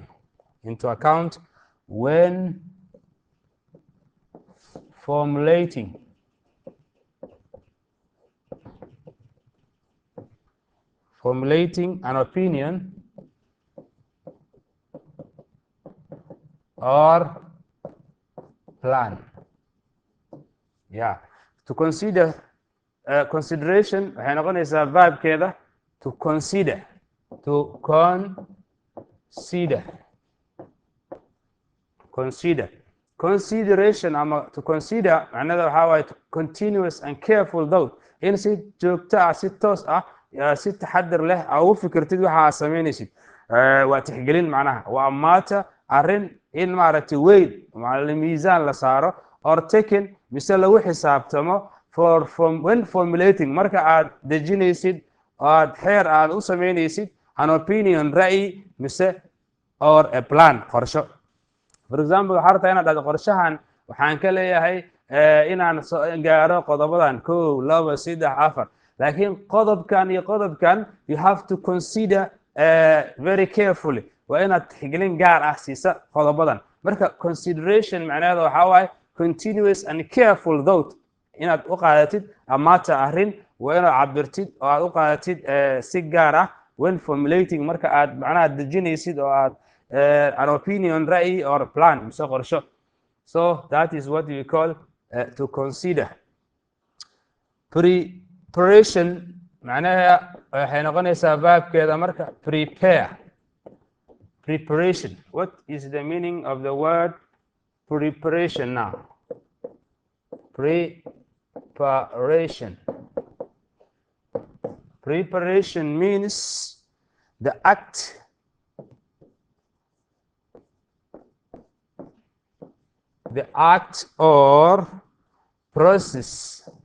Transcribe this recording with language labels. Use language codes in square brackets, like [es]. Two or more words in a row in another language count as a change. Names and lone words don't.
[en] Into account when formulating an opinion or plan. Yeah. To consider consideration [so] waxay noqonaysaa verbkeeda [en] to consider. [so] Consideration ama [en] to consider [so] macnaheedu waxaa waaye [en] continuous and careful thought, [so] in si joogto ah si toos ah si taxadar leh ugu fikirtid waxa aad samaynaysid. waa tixgelin macnaha waa matter arrin in maaragtay weyd miisaan la saaro [en] or taken [so] mise lagu xisaabtamo [en] when formulating [so] marka aad dejinaysid aad xeer aad u samaynaysid [en] an opinion [so] ra'yi mise [en] or a plan [so] qorsho. [en] For example [so] waxaa rabtaa inaad dhahdo qorshahan waxaan ka leeyahay inaan gaaro qodobadan 1 2 3 4 laakiin qodobkan iyo qodobkan [en] you have to consider very carefully. [so] waa inaad tixgelin gaar ah siisa qodobadan. marka consideration macnaheedu waxaa waaye [en] continuous and careful thought, [so] inaad u qaadatid amaata arrin waa inaad cabirtid oo aad u qaadatid si gaar ah [en] when formulating [so] marka aad macnaha dejinaysid oo aad [en] an opinion [so] ra'yi [en] or plan [so] mise qorsho. [en] So that is what we call to consider. [so] Preparation macnaha waxay noqonaysaa verbkeeda marka prepare. [en] Preparation. What is the meaning of the word preparation now? Preparation. Preparation means the act or process.